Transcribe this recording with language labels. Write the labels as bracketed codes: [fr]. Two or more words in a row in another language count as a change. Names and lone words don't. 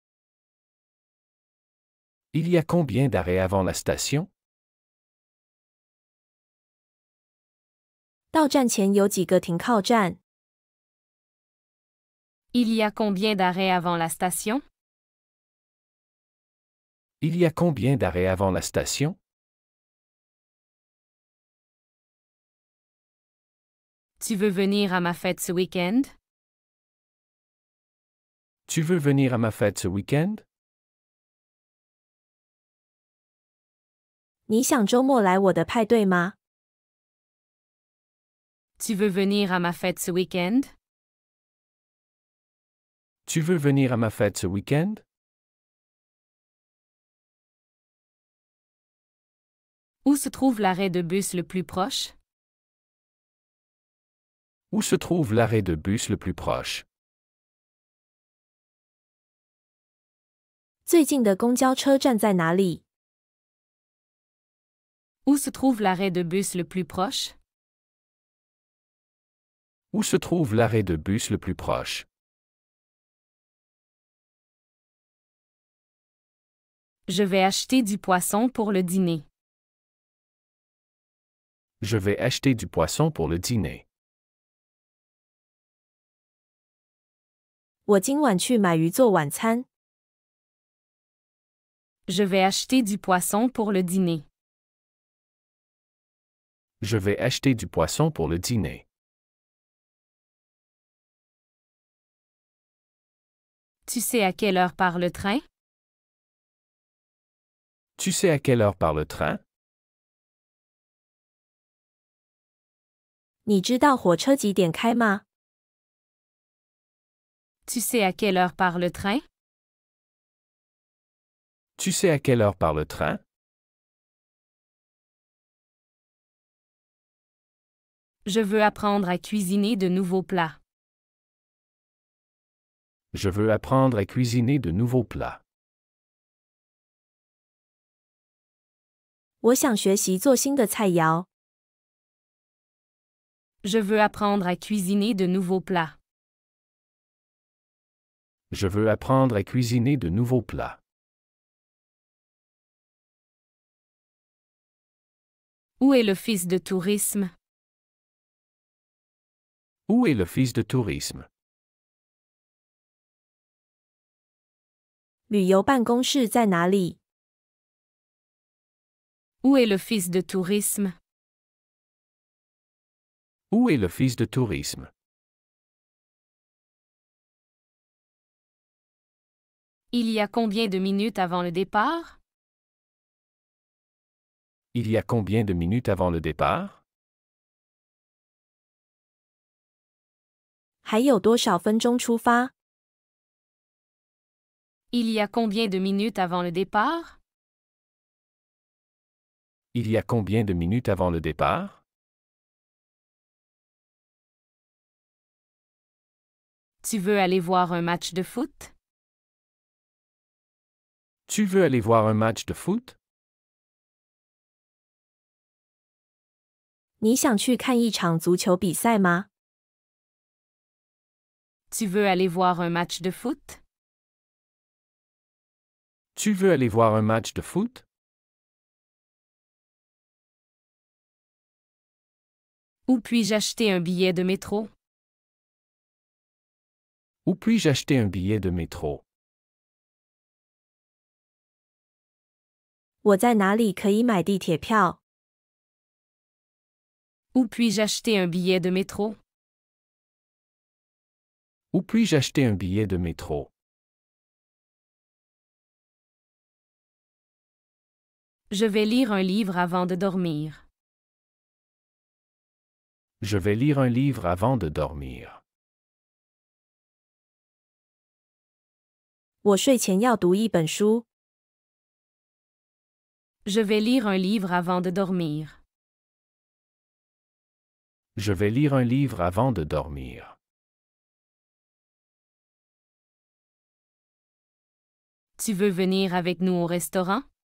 [fr] Il y a combien d'arrêts avant la station? [zh] 到站前有几个停靠站？ [fr] Il y a combien d'arrêts avant la station? Il y a combien d'arrêts avant la station? Tu veux venir à ma fête ce week-end? Tu veux venir à ma fête ce week-end? [zh] 你想周末来我的派对吗？ [fr] Tu veux venir à ma fête ce week-end? Tu veux venir à ma fête ce week-end? Où se trouve l'arrêt de bus le plus proche? Où se trouve l'arrêt de bus le plus proche? [zh] 最近的公交车站在哪里？ [fr] Où se trouve l'arrêt de bus le plus proche? Où se trouve l'arrêt de bus le plus proche? Je vais acheter du poisson pour le dîner. Je vais acheter du poisson pour le dîner. [zh] 我今晚去买鱼做晚餐。 [fr] Je vais acheter du poisson pour le dîner. Je vais acheter du poisson pour le dîner. Tu sais à quelle heure part le train? Tu sais à quelle heure part le train? [zh] 你知道火车几点开吗？ [fr] Tu sais à quelle heure part le train? Tu sais à quelle heure part le train? Je veux apprendre à cuisiner de nouveaux plats. Je veux apprendre à cuisiner de nouveaux plats. [zh] 我想学习做新的菜肴。 [fr] Je veux apprendre à cuisiner de nouveaux plats. Je veux apprendre à cuisiner de nouveaux plats. Où est l'office de tourisme? Où est l'office de tourisme? [zh] 旅游办公室在哪里？ [fr] Où est l'office de tourisme? Où est l'office de tourisme? Il y a combien de minutes avant le départ? Il y a combien de minutes avant le départ? [zh] 还有多少分钟出发？ [fr] Il y a combien de minutes avant le départ? Il y a combien de minutes avant le départ? Tu veux aller voir un match de foot? Tu veux aller voir un match de foot? [zh] 你想去看一场足球比赛吗？ [fr] Tu veux aller voir un match de foot? Tu veux aller voir un match de foot? Où puis-je acheter un billet de métro? Où puis-je acheter un billet de métro? [zh] 我在哪里可以买地铁票？ [fr] Où puis-je acheter un billet de métro? Où puis-je acheter un billet de métro? Je vais lire un livre avant de dormir. Je vais lire un livre avant de dormir. [zh] 我睡前要读一本书。 [fr] Je vais lire un livre avant de dormir. Je vais lire un livre avant de dormir. Tu veux venir avec nous au restaurant?